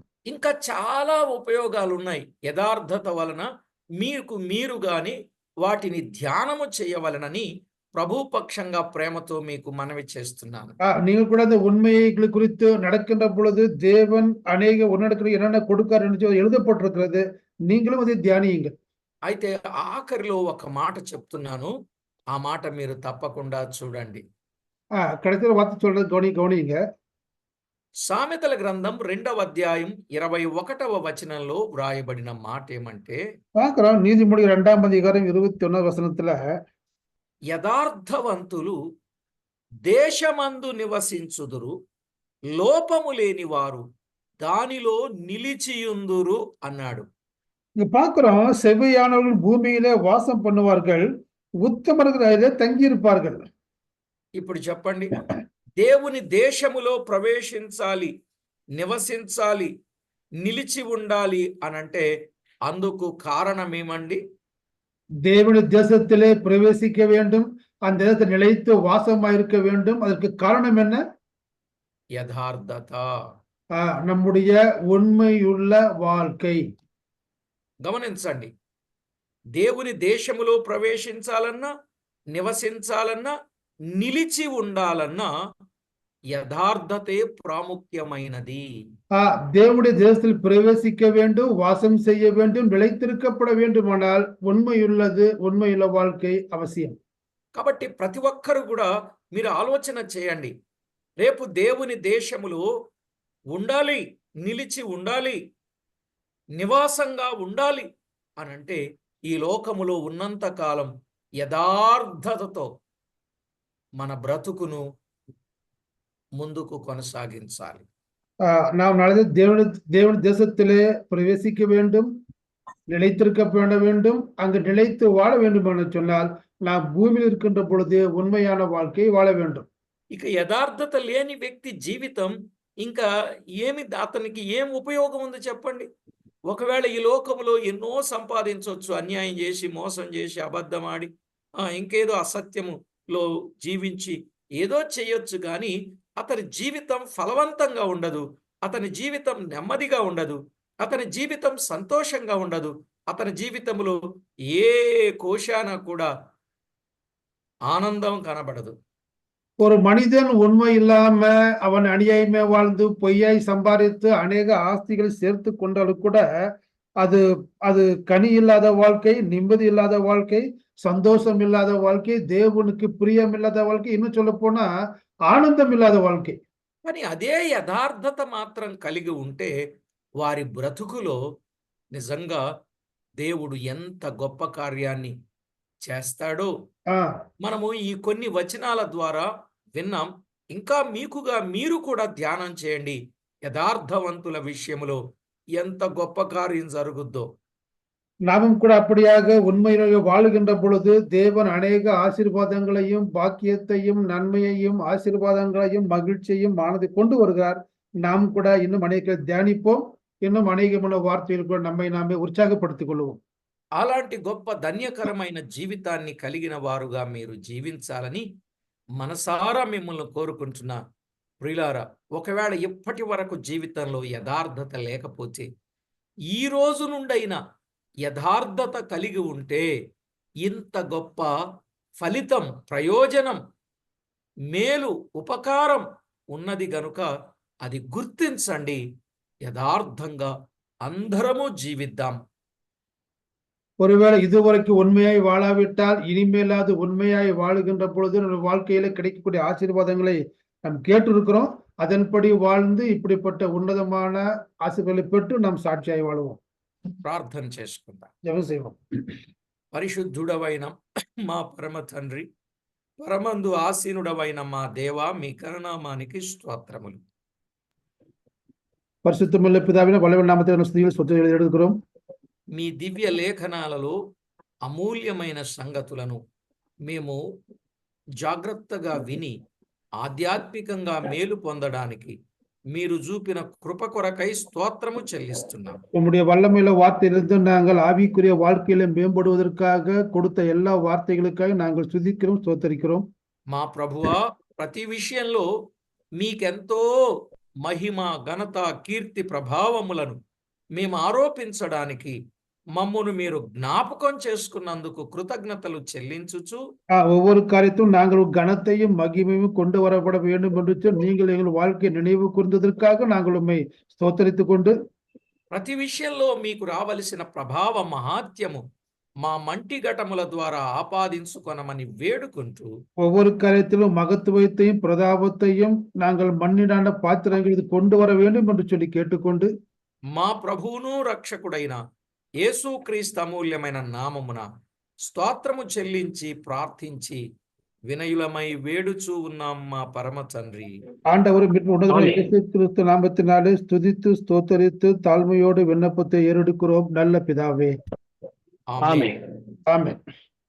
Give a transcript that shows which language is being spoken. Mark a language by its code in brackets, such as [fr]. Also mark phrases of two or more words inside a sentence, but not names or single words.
[te] ఇంకా చాలా ఉపయోగాలు ఉన్నాయి. యథార్థత వలన మీకు మీరు గాని వాటిని ధ్యానము చేయవలనని ప్రభు పక్షంగా ప్రేమతో మీకు మనవి చేస్తున్నాను. [ta] நீங்கள் கூட அந்த உண்மைகளை குறித்து நடக்கின்ற பொழுது தேவன் அநேக உன்னடத்தில் என்னென்ன கொடுக்கார் என்று எழுதப்பட்டிருக்கிறது. நீங்களும் அதை தியானியுங்கள். [te] అయితే ఆఖరిలో ఒక మాట చెప్తున్నాను. ఆ మాట మీరు తప్పకుండా చూడండి. [ta] கடைசியில் வார்த்தை சொல்றது கவனியுங்க. [te] సామెతల గ్రంథం 2వ అధ్యాయం 21వ వచనంలో వ్రాయబడిన మాట ఏమంటే, [ta] பார்க்கிறோம், நீதிமொழி 2ஆம் அதிகாரம் 21 வசனத்துல, [te] యథార్థవంతులు దేశమందు నివసించుదురు, లోపము లేని వారు దానిలో నిలిచియుందురు అన్నాడు. [ta] இங்க பார்க்கிறோம், செவ்வையானவர்கள் பூமியிலே வாசம் பண்ணுவார்கள், உத்தமர்கள் அதிலே தங்கியிருப்பார்கள். [te] ఇప్పుడు చెప్పండి, దేవుని దేశములో ప్రవేశించాలి, నివసించాలి, నిలిచి ఉండాలి అనంటే అందుకు కారణం ఏమండి? [ta] தேவனுடைய தேசத்திலே பிரவேசிக்க வேண்டும், அந்த தேசத்தில் நிலைத்து வாசமாயிருக்க வேண்டும். அதற்கு காரணம் என்ன? [te] యథార్థత. [ta] நம்முடைய ఉన్మయుள்ள வாழ்க்கை. [te] గమనించండి, దేవుని దేశములో ప్రవేశించాలన్నా, నివసించాలన్నా, నిలిచి ఉండాలన్నా యథార్థతే ప్రాముఖ్యమైనది. [ta] தேவனுடைய தேசத்தில் பிரவேசிக்க வேண்டும், வாசம் செய்ய வேண்டும், நிலைத்திருக்கப்பட வேண்டுமானால் உண்மையுள்ள வாழ்க்கை அவசியம். [te] కాబట్టి ప్రతి ఒక్కరు కూడా మీరు ఆలోచన చేయండి. రేపు దేవుని దేశములో ఉండాలి, నిలిచి ఉండాలి, నివాసంగా ఉండాలి అనంటే ఈ లోకములో ఉన్నంత కాలం యథార్థతతో మన బ్రతుకును ముందుకు కొనసాగించాలి. [ta] நாம் நாளை தேவனுடைய தேசத்திலே பிரவேசிக்க வேண்டும், நிலைத்திருக்கப்பட வேண்டும். அங்கு நிலைத்து வாழ வேண்டும் என்று சொன்னால் நாம் பூமியில் இருக்கின்ற பொழுது உண்மையான வாழ்க்கையை வாழ வேண்டும். [te] ఇక యథార్థత లేని వ్యక్తి జీవితం ఇంకా అతనికి ఏం ఉపయోగం ఉంది చెప్పండి? ఒకవేళ ఈ లోకములో ఎన్నో సంపాదించవచ్చు, అన్యాయం చేసి, మోసం చేసి, అబద్ధమాడి, ఇంకేదో అసత్యములో జీవించి ఏదో చేయొచ్చు, కానీ అతని జీవితం ఫలవంతంగా ఉండదు, అతని జీవితం నెమ్మదిగా ఉండదు, అతని జీవితం సంతోషంగా ఉండదు, అతని జీవితంలో ఏ కోశాన కూడా ఆనందం కనబడదు. [ta] ஒரு மனிதன் உண்மை இல்லாம அவன் அநியாயமே வாழ்ந்து பொய்யாய் சம்பாதித்து அநேக ஆஸ்திகளை சேர்த்து கொண்டாலும் கூட அது அது கனி இல்லாத வாழ்க்கை, நிம்மதி இல்லாத வாழ்க்கை, சந்தோஷம் இல்லாத வாழ்க்கை, தேவனுக்கு பிரியம் இல்லாத வாழ்க்கை, இன்னும் சொல்ல போனா ఆనందం ఇல்லாத வாழ்க்கை. [te] కానీ అదే యథార్థత మాత్రం కలిగి ఉంటే వారి బ్రతుకులో నిజంగా దేవుడు ఎంత గొప్ప కార్యాన్ని చేస్తాడో మనము ఈ కొన్ని వచనాల ద్వారా విన్నాం. ఇంకా మీరు కూడా ధ్యానం చేయండి. యథార్థవంతుల విషయంలో ఎంత గొప్ప కార్యం జరుగుద్దో. [ta] நாமும் கூட அப்படியாக உண்மையிலே வாழுகின்ற பொழுது தேவன் அநேக ஆசீர்வாதங்களையும் பாக்கியத்தையும் நன்மையையும் ஆசீர்வாதங்களையும் மகிழ்ச்சியையும் ஆனதை கொண்டு வருகிறார். நாம் கூட இன்னும் அநேக தியானிப்போம். இன்னும் அநேகமான வார்த்தைகள் கூட நம்மை நாமே உற்சாகப்படுத்திக் கொள்வோம். [te] అలాంటి గొప్ప ధన్యకరమైన జీవితాన్ని కలిగిన వారుగా మీరు జీవించాలని మనసారా మిమ్మల్ని కోరుకుంటున్నా. ప్రియులారా, ఒకవేళ ఇప్పటి వరకు జీవితంలో యథార్థత లేకపోతే ఈ రోజు నుండైనా యథార్థత కలిగి ఉంటే ఇంత గొప్ప ఫలితం, ప్రయోజనం, మేలు, ఉపకారం ఉన్నది గనుక అది గుర్తించండి. యథార్థంగా అందరము జీవిద్దాం. [ta] ஒருவேளை இதுவரைக்கும் உண்மையாய் வாழாவிட்டால் இனிமேலாவது உண்மையாய் வாழுகின்ற பொழுது நம்ம வாழ்க்கையில கிடைக்கக்கூடிய ஆசீர்வாதங்களை நாம் கேட்டிருக்கிறோம். அதன்படி வாழ்ந்து இப்படிப்பட்ட உன்னதமான ஆசீர்வாதங்களை பெற்று நாம் சாட்சியாய் வாழுவோம். [te] ప్రార్థన చేసుకుందాం. [ta] జపం செய்வோம். [te] పరిశుద్ధుడవైన మా పరమ తండ్రి, పరమందు ఆసీనుడవైన మా దేవా, మీ కరుణామానికి స్తోత్రములు. [ta] பரிசுத்தமுள்ள பிதாவின் வல்லமையுள்ள நாமத்தில் ஸ்துதிகளை ஸ்தோத்திரங்களை எடுக்கிறோம். [te] మీ దివ్య లేఖనాలలో అమూల్యమైన సంగతులను మేము జాగ్రత్తగా విని ఆధ్యాత్మికంగా మేలు పొందడానికి మీరు చూపిన కృప కొరకై స్తోత్రము చెల్లిస్తున్నాం. [ta] உம்முடைய வல்லமையுள்ள வார்த்தையிலிருந்து நாங்கள் ஆவிக்குரிய வாழ்க்கையில மேம்படுவதற்காக கொடுத்த எல்லா வார்த்தைகளுக்காக நாங்கள் ஸ்துதிக்கிறோம், ஸ்தோத்தரிக்கிறோம். [te] మా ప్రభువా, ప్రతి విషయంలో మీకెంతో మహిమ, ఘనత, కీర్తి, ప్రభావములను మేము ఆరోపించడానికి మమ్మును మీరు జ్ఞాపకం చేసుకున్నందుకు కృతజ్ఞతలు చెల్లించుచు, [ta] ஒவ்வொரு காரியத்திலும் நாங்கள் கனத்தையும் மகிமையும் கொண்டு வரப்பட வேண்டும் என்று சொல்லி நீங்கள் எங்கள் வாழ்க்கை நினைவு கூர்ந்ததற்காக நாங்கள் உம்மை ஸ்தோத்தரித்துக் கொண்டு [te] ప్రతి విషయంలో మీకు రావలసిన ప్రభావ మహాత్యము మా మంటి ఘటముల ద్వారా ఆపాదించుకొనమని వేడుకుంటూ, [ta] ஒவ்வொரு காரியத்திலும் மகத்துவத்தையும் பிரதாபத்தையும் நாங்கள் மண்ணிடான பாத்திரங்களுக்கு கொண்டு வர வேண்டும் என்று சொல்லி கேட்டுக்கொண்டு [te] మా ప్రభువును రక్షకుడైన యేసుక్రీస్తు అమూల్యమైన నామమున స్తోత్రము చెల్లించి ప్రార్థించి వినయులమై వేడుచూ ఉన్నాం మా పరమ తండ్రి. [ta] ஆண்டவரும் உன்னதமான இயேசு கிறிஸ்து நாமத்தினாலே ஸ்துதித்து ஸ்தோத்தரித்து தாழ்மையோடு விண்ணப்பத்தை ஏறெடுக்கிறோம் நல்ல பிதாவே. [te] ఆమేన్. [ta] ஆமென்.